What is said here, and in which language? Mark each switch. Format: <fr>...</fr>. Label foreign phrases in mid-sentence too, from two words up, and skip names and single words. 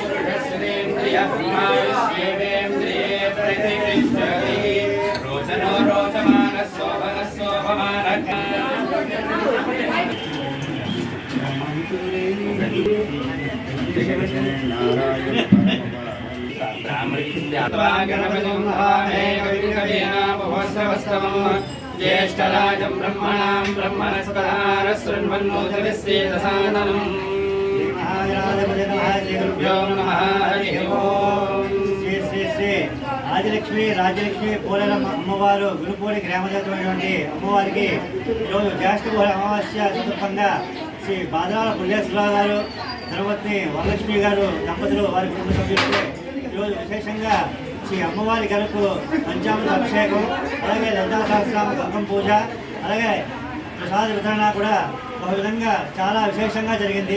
<sa>पुरुषस्येन्द्रियब्रह्मायुष्येवेन्द्रिये प्रतिष्ठति रोचनो रोचमानः शोभनः शोभमानः ज्येष्ठराजं ब्रह्मणां ब्रह्मणस्पदारशृण्वन्नोदविस्येदसादनम्</sa> <te>ఆదిలక్ష్మి రాజలక్ష్మి పోలేరమ్మ అమ్మవారు గురుపూడి గ్రామదేవతమైనటువంటి అమ్మవారికి ఈరోజు జ్యేష్ఠ అమావాస్య సందర్భంగా శ్రీ బాదరాల పుల్లేశ్వరరావు గారు ధర్మపత్ని వరలక్ష్మి గారు దంపతులు వారి కుటుంబ సభ్యులతో ఈరోజు విశేషంగా శ్రీ అమ్మవారి గరుకు పంచామృత అభిషేకం, అలాగే లలితా సహస్రనామ గంగం పూజ, అలాగే ప్రసాద వితరణ కూడా ఒక విధంగా చాలా విశేషంగా జరిగింది।</te>